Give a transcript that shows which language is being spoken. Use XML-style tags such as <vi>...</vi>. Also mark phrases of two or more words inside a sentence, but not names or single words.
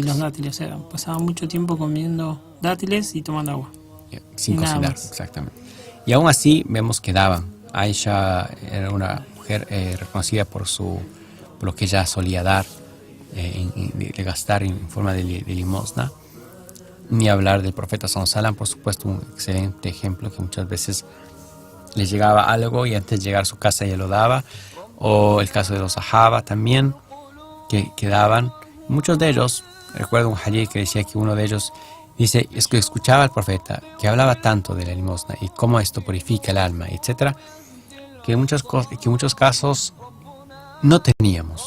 <es>Y los dátiles, o sea, pasaban mucho tiempo comiendo dátiles y tomando agua. Sin cocinar, exactamente. Y aún así vemos que daban. Aisha era una mujer reconocida por lo que ella solía dar, de gastar en forma de limosna. Ni hablar del profeta</es> <ar>صلى الله عليه وسلم,</ar> <es>por supuesto, un excelente ejemplo que muchas veces les llegaba algo y antes de llegar a su casa ya lo daba. O el caso de los sahaba también, que daban. Muchos de ellos, recuerdo un hadith que decía que uno de ellos dice, es que escuchaba al profeta que hablaba tanto de la limosna y cómo esto purifica el alma, etcétera, que en muchos casos no teníamos.</es>